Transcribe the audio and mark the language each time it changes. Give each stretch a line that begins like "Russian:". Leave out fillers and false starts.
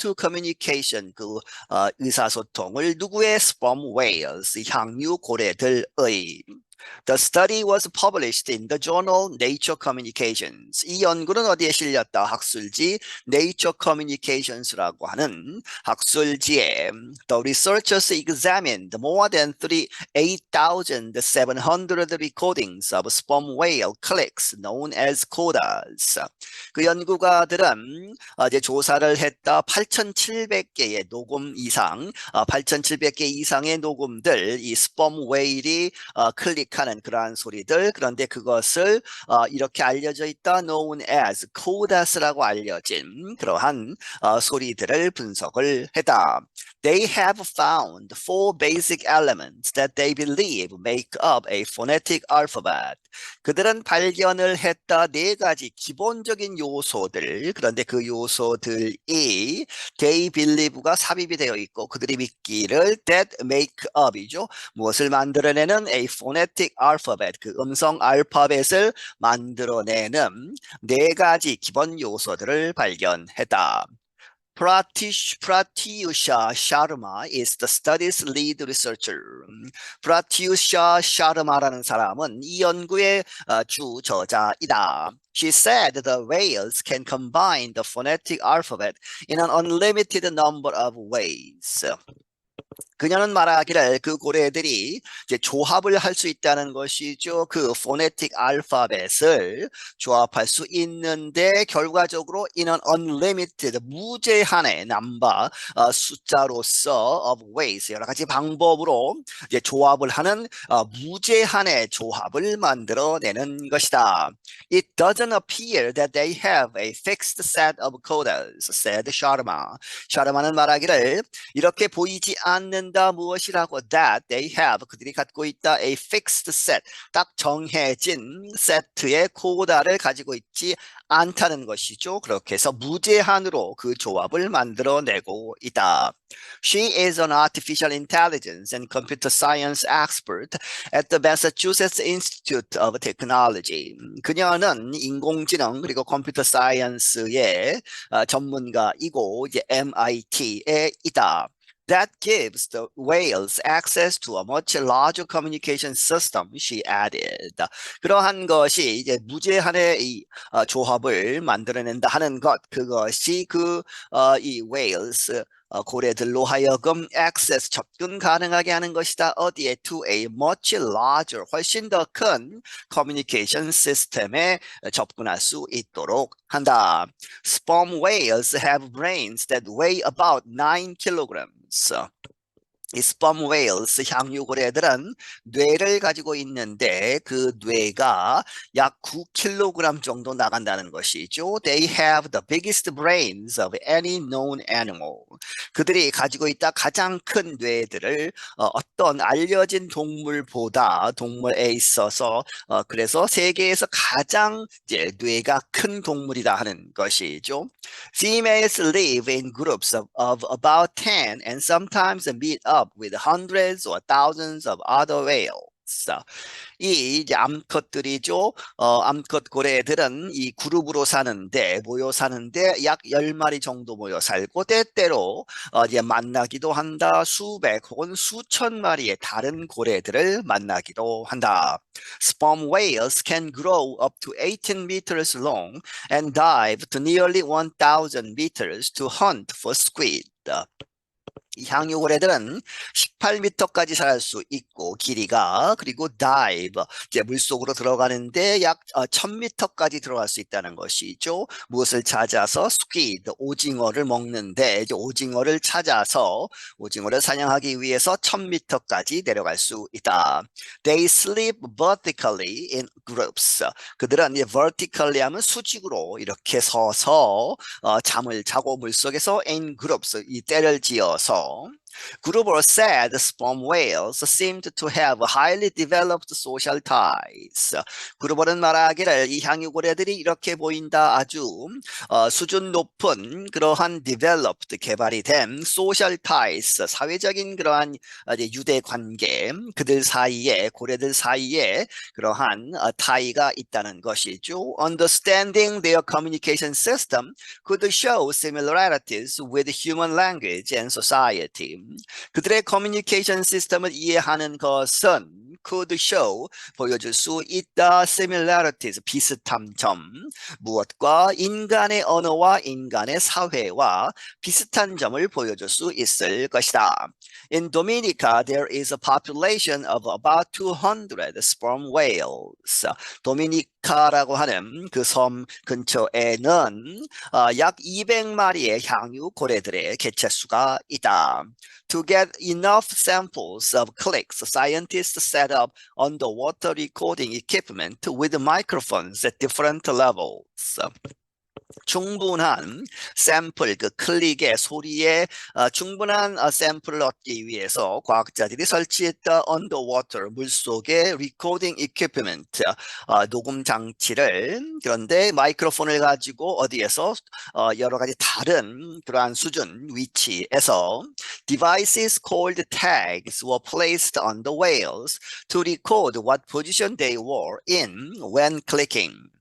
English: to communication
Korean: 의사소통을 누구의 sperm whales 향유 고래들의.
English: The study was published in the journal Nature Communications.
Korean: 이 연구는 어디에 실렸다? 학술지 Nature Communications라고 하는 학술지에
English: The researchers examined more than 8,700 recordings of sperm whale clicks known as codas.
Korean: 그 연구가들은 이제 조사를 했다. 8,700개의 녹음 이상, 8,700개 이상의 녹음들, 이 sperm whale이 클릭하는 그러한 소리들. 그런데 그것을 이렇게 알려져 있다.
English: known as codas
Korean: 라고 알려진 그러한 소리들을 분석을 했다.
English: They have found four basic elements that they believe make up a phonetic alphabet.
Korean: 그들은 발견을 했다. 네 가지 기본적인 요소들. 그런데 그 요소들이
English: they believe
Korean: 가 삽입이 되어 있고 그들이 믿기를
English: that make up
Korean: 이죠. 무엇을 만들어내는
English: a phonetic alphabet,
Korean: 그 음성 알파벳을 만들어내는 네 가지 기본 요소들을 발견했다.
English: Pratyusha Sharma is the study's lead researcher.
Korean: Pratyusha Sharma라는 사람은 이 연구의 주 저자이다.
English: She said the whales can combine the phonetic alphabet in an unlimited number of ways.
Korean: 그녀는 말하기를 그 고래들이 이제 조합을 할 수 있다는 것이죠. 그 포네틱 알파벳을 조합할 수 있는데 결과적으로
English: in an unlimited
Korean: 무제한의 넘버 숫자로서
English: of ways
Korean: 여러 가지 방법으로 이제 조합을 하는 무제한의 조합을 만들어내는 것이다.
English: It doesn't appear that they have a fixed set of codas, said Sharma.
Korean: 샤르마는 말하기를 이렇게 보이지 않는다. 무엇이라고?
English: That they have
Korean: 그들이 갖고 있다.
English: A fixed set
Korean: 딱 정해진 세트의 코다를 가지고 있지 않다는 것이죠. 그렇게 해서 무제한으로 그 조합을 만들어내고 있다.
English: She is an artificial intelligence and computer science expert at the Massachusetts Institute of Technology.
Korean: 그녀는 인공지능 그리고 컴퓨터 사이언스의 전문가이고 이제 MIT에 있다.
English: That gives the whales access to a much larger communication system, she added.
Korean: 그러한 것이 이제 무제한의 이 조합을 만들어낸다 하는 것, 그것이 이 whales 고래들로 하여금 access 접근 가능하게 하는 것이다. 어디에?
English: To a much larger
Korean: 훨씬 더 큰
English: communication system
Korean: 에 접근할 수 있도록 한다.
English: Sperm whales have brains that weigh about 9 kilograms.
Korean: 이 sperm whales 향유고래들은 뇌를 가지고 있는데 그 뇌가 약 9kg 정도 나간다는 것이죠.
English: They have the biggest brains of any known animal.
Korean: 그들이 가지고 있다 가장 큰 뇌들을 어떤 알려진 동물에 있어서 그래서 세계에서 가장 이제 뇌가 큰 동물이다 하는 것이죠.
English: Females live in groups of about 10 and sometimes meet up with hundreds or thousands of other whales.
Korean: 이 이제 암컷들이죠. 암컷 고래들은 이 그룹으로 사는데 모여 사는데 약 10마리 정도 모여 살고 때때로 이제 만나기도 한다. 수백 혹은 수천 마리의 다른 고래들을 만나기도 한다.
English: Sperm whales can grow up to 18 meters long and dive to nearly 1,000 meters to hunt for squid.
Korean: 이 향유고래들은 18m까지 살 수 있고 길이가 그리고 다이브 이제 물속으로 들어가는데 약 1000m까지 들어갈 수 있다는 것이죠. 무엇을 찾아서 스퀴드 오징어를 먹는데 이제 오징어를 찾아서 오징어를 사냥하기 위해서 1000m까지 내려갈 수 있다.
English: They sleep vertically in groups.
Korean: 그들은 이제 vertically 하면 수직으로 이렇게 서서 잠을 자고 물속에서 in groups 이 때를 지어서
English: Gruber said sperm whales seemed to have highly developed social ties.
Korean: 그루버는 말하기를 이 향유고래들이 이렇게 보인다. 아주 수준 높은 그러한 developed 개발이 된
English: social ties
Korean: 사회적인 그러한 유대 관계 그들 사이에 고래들 사이에 그러한 타이가 있다는 것이죠.
English: Understanding their communication system could show similarities with human language and society.
Korean: 그들의 커뮤니케이션 시스템을 이해하는 것은
English: could show
Korean: 보여줄 수 있다 similarities 비슷한 점 무엇과 인간의 언어와 인간의 사회와 비슷한 점을 보여줄 수 있을 것이다.
English: In Dominica, there is a population of about 200 sperm whales.
Korean: 도미니카라고 하는 그 섬 근처에는 약 200마리의 향유 고래들의 개체수가 있다.
English: To get enough samples of clicks, scientists set up underwater recording equipment with microphones at different levels.
Korean: 충분한 샘플, 그 클릭의 소리에 충분한 샘플을 얻기 위해서 과학자들이 설치했다 underwater, 물속의
English: recording equipment,
Korean: 녹음 장치를 그런데 마이크로폰을 가지고 어디에서 여러 가지 다른 그러한 수준, 위치에서
English: devices called tags were placed on the whales to record what position they were in when clicking.